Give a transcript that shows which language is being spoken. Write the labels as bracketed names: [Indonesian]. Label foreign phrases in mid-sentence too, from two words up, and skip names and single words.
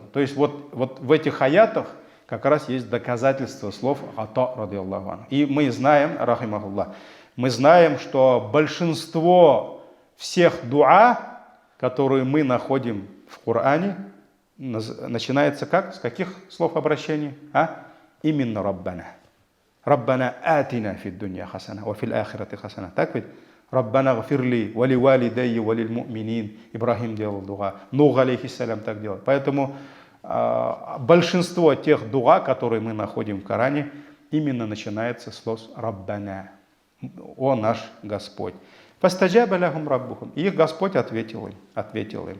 [Russian] То есть вот в этих аятах как раз есть доказательство слов Ата, [Arabic] رضي الله عنه. [Russian] И мы знаем, рахимахуллах, мы знаем, что большинство всех дуа, которые мы находим в Коране, начинается как? С каких слов обращения? Именно «Раббана». [Arabic] ربنا آتنا في الدنيا حسنة، وفي الآخرة حسنة. [Russian] Так ведь? [Arabic] ربنا اغفر لي، ولوالدي، وللمؤمنين. [Russian] Ибрахим делал дуа. Нух алейхиссалям так делал. Поэтому большинство тех дуа, которые мы находим в Коране, именно начинается с слов Раббана. О наш Господь. [Arabic] فاستجاب لهم ربهم. [Russian] И их Господь ответил им.